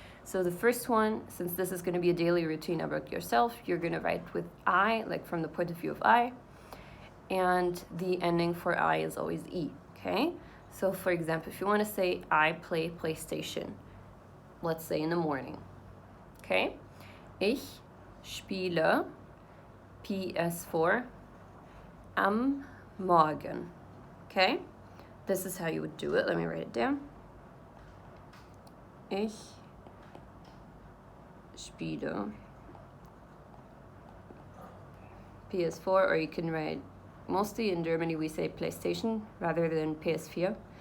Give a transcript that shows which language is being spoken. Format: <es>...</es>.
<en>So the first one, since this is going to be a daily routine about yourself, you're going to write with I, like from the point of view of I. And the ending for I is always E, okay? So for example, if you want to say I play PlayStation, let's say in the morning, okay?</en> <de>Ich spiele PS4 am Morgen, okay?</de> <en>This is how you would do it. Let me write it down.</en> <de>Ich spiele.</de> <en>PS4, or you can write, mostly in Germany we say PlayStation rather than PS4.</en>